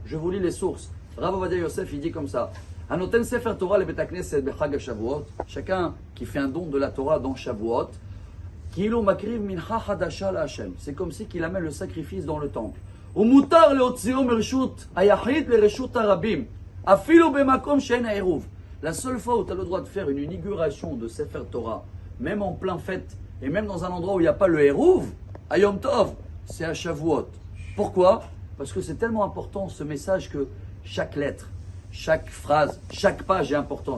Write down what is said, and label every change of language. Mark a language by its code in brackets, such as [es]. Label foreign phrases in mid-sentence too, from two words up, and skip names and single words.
[fr] Je vous lis les sources. Rav Ovadia Yosef, il dit comme ça. [he] הנותן ספר תורה לבית הכנסת בחג שבועות. [fr] Chacun qui fait un don de la Torah dans Shavuot, [he] כאילו מקריב מנחה חדשה לה. [fr] C'est comme si qu'il amène le sacrifice dans le temple. [he] ומותר להוציאו מרשות היחיד לרשות הרבים. אפילו במקום שאין העירוב. [fr] La seule fois où tu as le droit de faire une inauguration de Sefer Torah, même en plein fête, et même dans un endroit où il n'y a pas le Eruv, à [he] יום טוב, [fr] c'est à Shavuot. Pourquoi? Parce que c'est tellement important ce message que chaque lettre, chaque phrase, chaque page est importante.